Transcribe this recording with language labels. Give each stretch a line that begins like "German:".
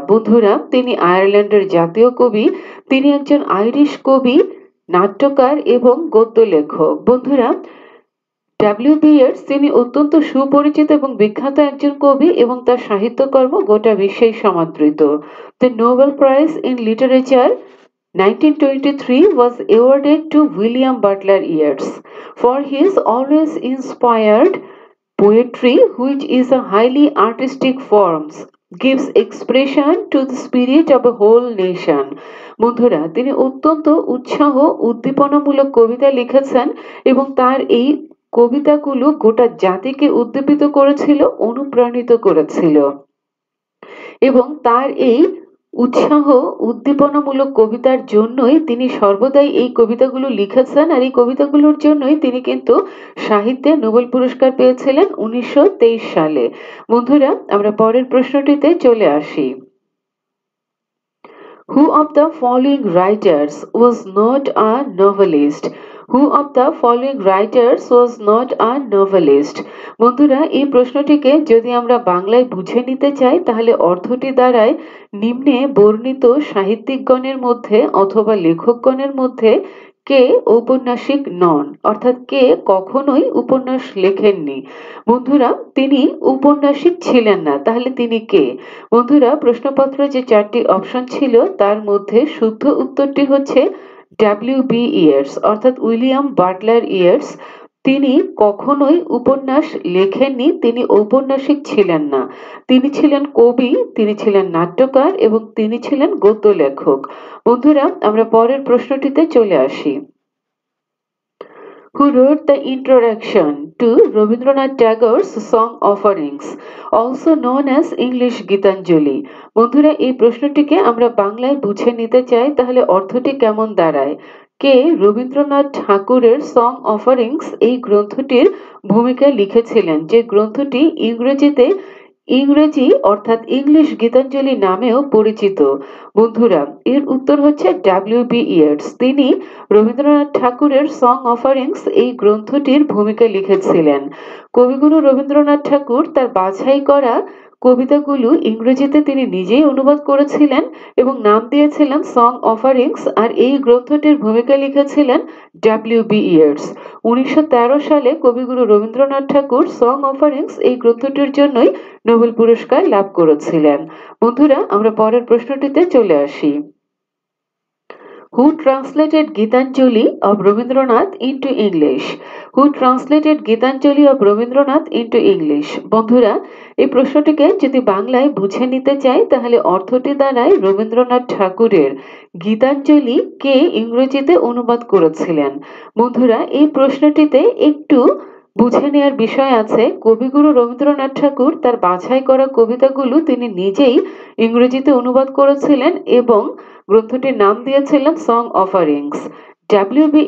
Bangla: বন্ধুরা, তিনি আয়ারল্যান্ডের জাতীয় কবি। তিনি একজন আইরিশ কবি, নাট্যকার এবং গদ্য লেখক। বন্ধুরা, ডব্লিউ.বি. ইয়েটস তিনি অত্যন্ত সুপরিচিত এবং বিখ্যাত একজন কবি এবং তার সাহিত্যকর্ম গোটা বিশ্বেই সমাদৃত।
English: The Nobel Prize in Literature 1923 was awarded to William Butler Yeats for his always inspired poetry, which is a highly artistic form, gives expression to the spirit of a whole nation.
Bangla: বন্ধুরা, তিনি অত্যন্ত উৎসাহ উদ্দীপনামূলক কবিতা লিখেছেন এবং তার এই কবিতাগুলো গোটা জাতিকে উদ্দীপিত করেছিল, অনুপ্রাণিত করেছিল এবং তার এই উৎসাহ উদ্দীপনামূলক কবিতার জন্যই তিনি সর্বদাই এই কবিতাগুলো লিখেছেন, আর এই কবিতাগুলোর জন্যই তিনি কিন্তু সাহিত্যে নোবেল পুরস্কার পেয়েছিলেন 1923 সালে। বন্ধুরা, আমরা পরের প্রশ্নটিতে চলে আসি।
English: Who of the following writers was not a novelist? Who of the following writers was not a novelist?
Bangla: বন্ধুরা, এই প্রশ্নটিকে যদি আমরা বাংলায় বুঝে নিতে চাই, তাহলে অর্থটি দাঁড়ায় নিম্নে বর্ণিত সাহিত্যিকগণের মধ্যে অথবা লেখকগণের মধ্যে কে ঔপন্যাসিক নন, অর্থাৎ কে কখনোই উপন্যাস লেখেননি। বন্ধুরা, তিনি উপন্যাসিক ছিলেন না, তাহলে তিনি কে? বন্ধুরা, প্রশ্নপত্রে যে 4টি অপশন ছিল তার মধ্যে শুদ্ধ উত্তরটি হচ্ছে ডব্লিউ.বি. ইয়েটস অর্থাৎ উইলিয়াম বাটলার ইয়েটস। তিনি কখনোই উপন্যাস লেখেননি, তিনি ঔপন্যাসিক ছিলেন না। তিনি ছিলেন কবি, তিনি ছিলেন নাট্যকার এবং তিনি ছিলেন গদ্য লেখক। বন্ধুরা, আমরা পরের প্রশ্নটিতে চলে আসি।
English: Who wrote the introduction to Rabindranath Tagore's Song Offerings, also known as English Gitanjali?
Bangla: বন্ধুরা, এই প্রশ্নটিকে আমরা বাংলায় বুঝে নিতে চাই, তাহলে অর্থটি কেমন দাঁড়ায়? কে রবীন্দ্রনাথ ঠাকুরের সং অফারিংস এই গ্রন্থটির ভূমিকা লিখেছিলেন, যে গ্রন্থটি ইংরেজি অর্থাৎ ইংলিশ গীতাঞ্জলি নামেও পরিচিত? বন্ধুরা, এর উত্তর হচ্ছে ডব্লিউ.বি. ইয়েটস। তিনি রবীন্দ্রনাথ ঠাকুরের সং অফারিংস এই গ্রন্থটির ভূমিকা লিখেছিলেন। কবিগুরু রবীন্দ্রনাথ ঠাকুর তার বাছাই করা কবিতাগুলো ইংরেজিতে তিনি নিজেই অনুবাদ করেছিলেন এবং নাম দিয়েছিলেন সং অফারিংস, আর এই গ্রন্থটির ভূমিকা লিখেছিলেন ডব্লিউ.বি. ইয়েটস। 1913 সালে কবিগুরু রবীন্দ্রনাথ ঠাকুর সং অফারিংস এই গ্রন্থটির জন্যই নোবেল পুরস্কার লাভ করেছিলেন। বন্ধুরা, আমরা পরের প্রশ্নটিতে চলে আসি।
English: Who translated Gitanjali of Rabindranath into English? Who translated Gitanjali of Rabindranath into English?
Bangla: বন্ধুরা, এই প্রশ্নটিকে যদি বাংলায় বুঝে নিতে চাই তাহলে অর্থটি দাঁড়ায় রবীন্দ্রনাথ ঠাকুরের গীতাঞ্জলি কে ইংরেজিতে অনুবাদ করেছিলেন। বন্ধুরা, এই প্রশ্নটিতে একটু বুঝে নেওয়ার বিষয় আছে। কবিগুরু রবীন্দ্রনাথ ঠাকুর তার বাছাই করা কবিতাগুলো তিনি নিজেই ইংরেজিতে অনুবাদ করেছিলেন এবং গ্রন্থটির নাম দিয়েছিলেন সং অফারিংস। ডব্লিউ.বি.